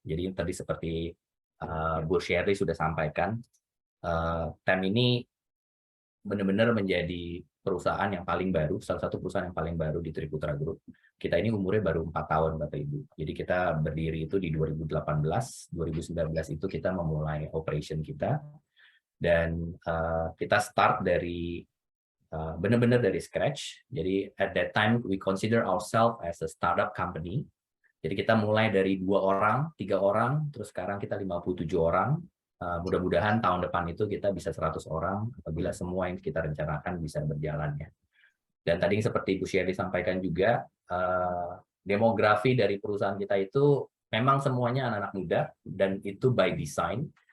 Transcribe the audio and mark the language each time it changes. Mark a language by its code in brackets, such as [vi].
[id] Jadi tadi seperti Bu Shirley sudah sampaikan, TEM ini benar-benar menjadi perusahaan yang paling baru, salah satu perusahaan yang paling baru di Triputra Group. Kita ini umurnya baru 4 tahun, Bapak Ibu. Jadi kita berdiri itu di 2018, 2019 itu kita memulai operation kita, dan kita start dari benar-benar dari scratch. [en] Jadi at that time we consider ourselves as a startup company. [id] Jadi kita mulai dari 2 orang, 3 orang, terus sekarang kita 57 orang. Mudah-mudahan tahun depan itu kita bisa 100 orang apabila semua yang kita rencanakan bisa berjalan ya. Dan tadi seperti Bu Shirley sampaikan juga, demografi dari perusahaan kita itu memang semuanya anak-anak muda, dan itu [en] by design.